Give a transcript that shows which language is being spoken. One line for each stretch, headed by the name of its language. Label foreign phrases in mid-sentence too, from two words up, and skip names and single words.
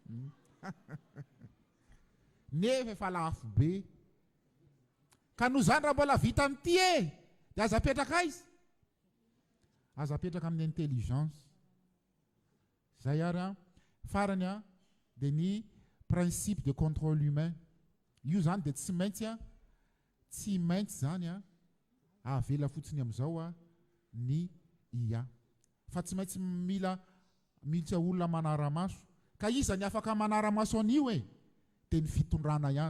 Malagasy: Nefa efa lafo be. Ka noho zany raha mbola vita amin'ity dia aza petraka aiza? Aza petraka amin'ny intelligence. Zay ary farany dia ny
French: principe de contrôle humain.
Malagasy: Io zany dia tsy maintsy zany avela fotsiny amin'izao ny IA. Fa tsy maintsy mila mihitsy olona manara-maso. Ka iza ny afaka manara-maso an'io dia ny fitondrana ihany.